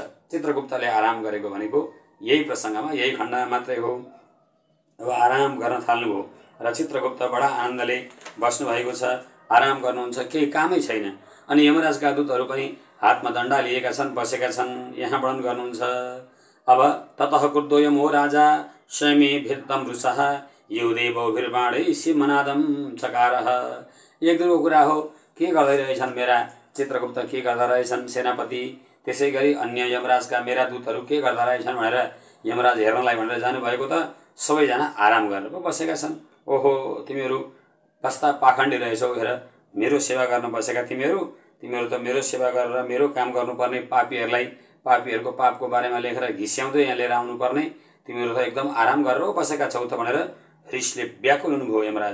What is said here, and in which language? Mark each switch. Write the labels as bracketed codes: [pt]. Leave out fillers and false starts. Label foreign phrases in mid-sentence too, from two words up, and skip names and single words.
[ne] चित्रगुप्तले आराम गरेको भनेको यही प्रसङ्गमा, यही खण्डमा मात्रै हो। अब आराम गर्न थाल्नुभयो र चित्रगुप्त बडा आनन्दले बस्नुभएको छ, आराम गर्नुहुन्छ, केही कामै छैन। अनि यमराजका दूतहरू पनि हातमा दण्डा लिएका छन्, बसेका छन्। यहाँ वर्णन गर्नुहुन्छ, अब [sa] ततः क्रुद्धोऽयमो राजा स्वयमे भित्तं रुषः युदेवभिर्बाणै सिंहनादं चकारः। [ne] एक दिनको कुरा हो, के गर्दै रहेछन् मेरा चित्रगुप्त, के गर्दा रहेछन् सेनापति, त्यसै गरी अन्य यमराजका मेरा दूतहरू के गर्दा रहेछन् भनेर यमराज हेर्नलाई भनेर जानुभएको त सबैजना आराम गरेर पो बसेका छन्। ओहो, तिमीहरू कस्ता पाखण्डी रहेछौ, हेर मेरो सेवा गर्न बसेका तिमीहरू त मेरो सेवा गरेर मेरो काम गर्नुपर्ने पापीहरूलाई, पापीहरूको पापको बारेमा लेखेर घिस्याउँदै यहाँ लिएर आउनुपर्ने तिमीहरू त एकदम आराम गरेर बसेका छौ त भनेर रिसले व्याकुल हुनुभयो यमराज।